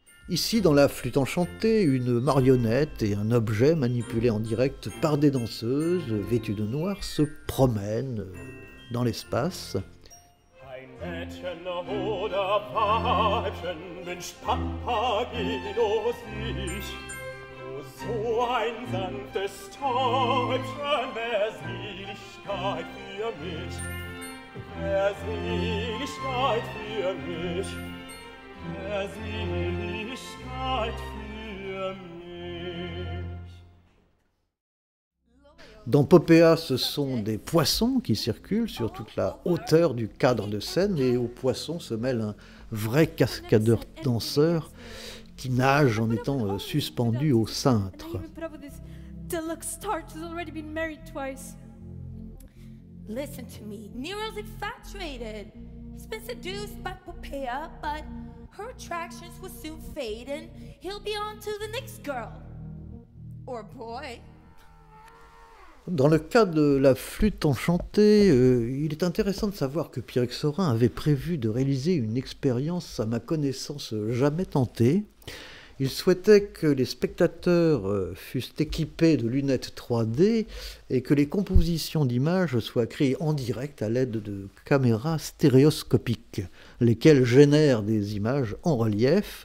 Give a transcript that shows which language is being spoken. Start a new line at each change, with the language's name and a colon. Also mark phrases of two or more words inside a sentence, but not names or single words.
French: Ici, dans la flûte enchantée, une marionnette et un objet manipulé en direct par des danseuses vêtues de noir se promènent dans l'espace.
German: Ein Mädchen oder Weibchen wünscht Papageno sich. Oh, so ein sanftes Täubchen, wär Seligkeit für mich. Wär Seligkeit für mich. Wär Seligkeit für mich.
French: Dans Popéa, ce sont des poissons qui circulent sur toute la hauteur du cadre de scène, et aux poissons se mêle un vrai cascadeur-danseur qui nage en étant suspendu au cintre.
English: Deluxe starch has already been married twice. Listen to me. Nero's infatuated. He's been seduced by Popea, but her attractions will soon fade and he'll be on to the next girl. Or boy.
French: Dans le cas de la flûte enchantée, il est intéressant de savoir que Pierre Exorin avait prévu de réaliser une expérience, à ma connaissance, jamais tentée. Il souhaitait que les spectateurs fussent équipés de lunettes 3D et que les compositions d'images soient créées en direct à l'aide de caméras stéréoscopiques, lesquelles génèrent des images en relief.